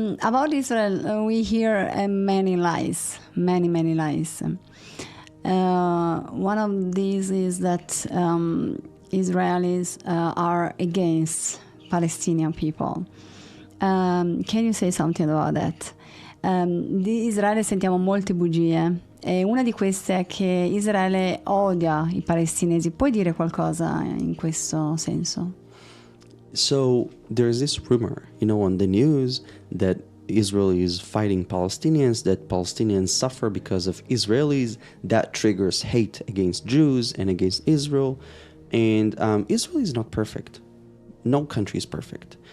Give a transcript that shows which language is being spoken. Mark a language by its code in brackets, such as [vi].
[en] About Israel, we hear many lies, many lies. One of these is that Israelis are against Palestinian people. Can you say something about that? [it] Di Israele sentiamo molte bugie, e una di queste è che Israele odia I palestinesi. Puoi dire qualcosa in questo senso? [en] So there's this rumor, you know, on the news that Israel is fighting Palestinians, that Palestinians suffer because of Israelis. That triggers hate against Jews and against Israel. And Israel is not perfect. No country is perfect.